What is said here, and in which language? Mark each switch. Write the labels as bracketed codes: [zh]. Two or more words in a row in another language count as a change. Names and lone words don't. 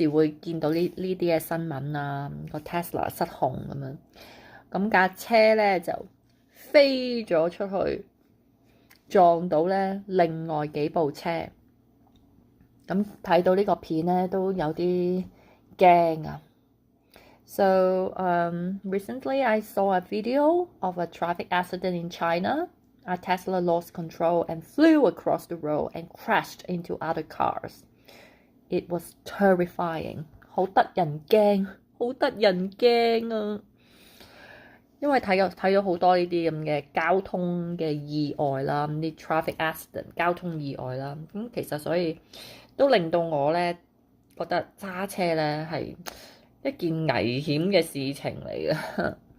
[yue] 會見到呢啲嘅新聞啊，個 Tesla 失控咁樣，咁架車咧就飛咗出去，撞到咧另外幾部車，咁睇到呢個片咧都有啲驚啊。 [en] So recently I saw a video of a traffic accident in China. A Tesla lost control and flew across the road and crashed into other cars. It was terrifying. [yue] 好得人驚，好得人驚啊！因為睇咗好多呢啲咁嘅交通嘅意外啦，啲 [en] traffic accident [yue] 交通意外啦，咁其實所以都令到我咧覺得揸車咧係一件危險嘅事情嚟嘅。